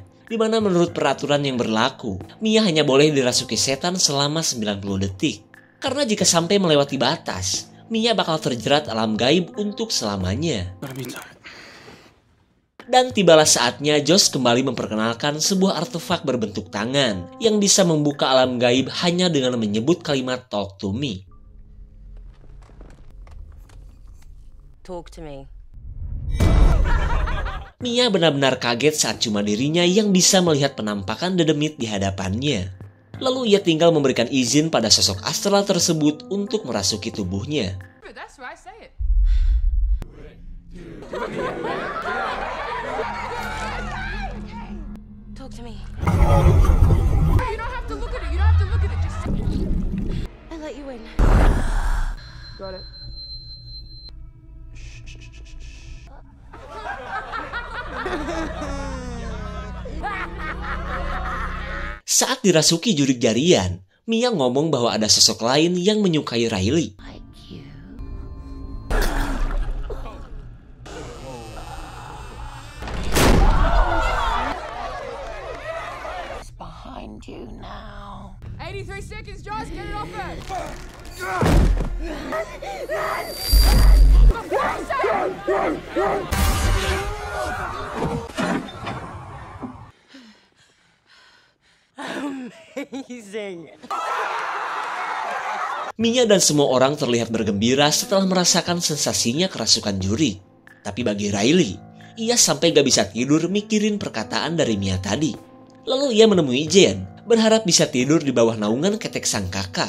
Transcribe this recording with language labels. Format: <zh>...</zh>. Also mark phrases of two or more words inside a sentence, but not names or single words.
<id>Di mana menurut peraturan yang berlaku, Mia hanya boleh dirasuki setan selama 90 detik. Karena jika sampai melewati batas, Mia bakal terjerat alam gaib untuk selamanya. Dan tibalah saatnya Josh kembali memperkenalkan sebuah artefak berbentuk tangan yang bisa membuka alam gaib hanya dengan menyebut kalimat</id> <en>"talk to me". Talk to me.</en> <id>Mia benar-benar kaget saat cuma dirinya yang bisa melihat penampakan dedemit di hadapannya. Lalu ia tinggal memberikan izin pada sosok astral tersebut untuk merasuki tubuhnya.</id> <en>That's right, say it. Talk to me. You don't have to look at it. You don't have to look at it. Just I let you in. got it.</en> <id>Saat dirasuki</id> <su>jurik jarian,</su> <id>Mia ngomong bahwa ada sosok lain yang menyukai Riley.</id> <en>Like you. It's behind you now. 83 seconds, Josh. Get it off her. Amazing.</en> <id>Mia dan semua orang terlihat bergembira setelah merasakan sensasinya kerasukan jurik. Tapi bagi Riley, ia sampai gak bisa tidur mikirin perkataan dari Mia tadi. Lalu ia menemui Jen, berharap bisa tidur di bawah naungan ketek sang kakak.</id>